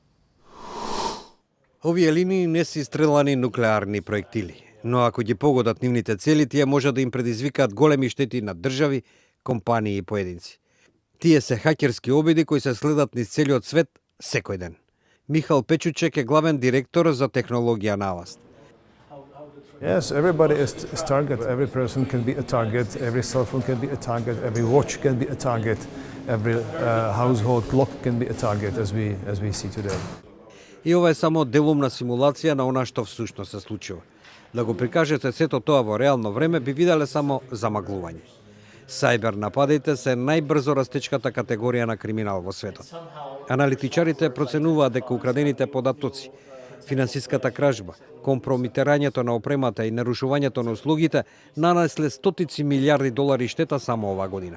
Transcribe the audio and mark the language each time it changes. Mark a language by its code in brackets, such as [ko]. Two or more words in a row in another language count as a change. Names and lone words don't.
[mk] Овие линии не се стрелани нуклеарни проектили, но ако ги погодат нивните цели, тие може да им предизвикаат големи штети на држави, компании и поединци. Тие се хакерски обиди кои се следат низ целиот свет секој ден. Михал Печучек е главен директор за технологија на Аваст. [en] Yes, everybody is target. Every person can be a target. Every cell phone can be a target. Every watch can be a target. every household clock can be a target as we see today. [mk] И ова е само делумна симулација на она што всушност се случува. Да го прикажете сето тоа во реално време би виделе само замаглување. Сајбер нападите се најбрзо растечката категорија на криминал во светот. Аналитичарите проценуваат дека украдените податоци, финансиската кражба, компромитирањето на опремата и нарушувањето на услугите нанесле стотици милиарди долари штета само оваа година.